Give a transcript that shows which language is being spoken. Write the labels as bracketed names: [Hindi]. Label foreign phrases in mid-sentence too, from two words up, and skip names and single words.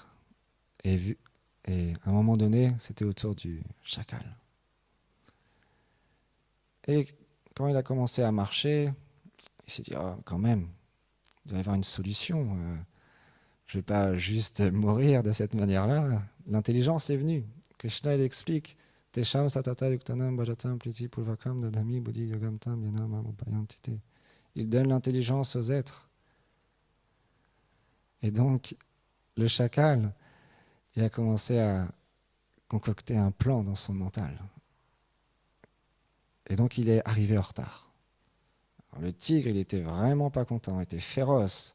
[French] Et à un moment donné, c'était au tour du chacal. Et quand il a commencé à marcher, il s'est dit, oh, quand même, il doit y avoir une solution. Je ne vais pas juste mourir de cette manière-là. L'intelligence est venue. Krishna, il explique, [Sanskrit] तेषाम् सतत युक्तानाम् भजताम् प्रीति पुल्वकम् ददामि बुद्धि योगम्तम् यानम् उपयम् तिते. [French] Il donne l'intelligence aux êtres. Et donc, le chacal, il a commencé à concocter un plan dans son mental. Et donc, il est arrivé en retard. Alors, le tigre, il était vraiment pas content, il était féroce.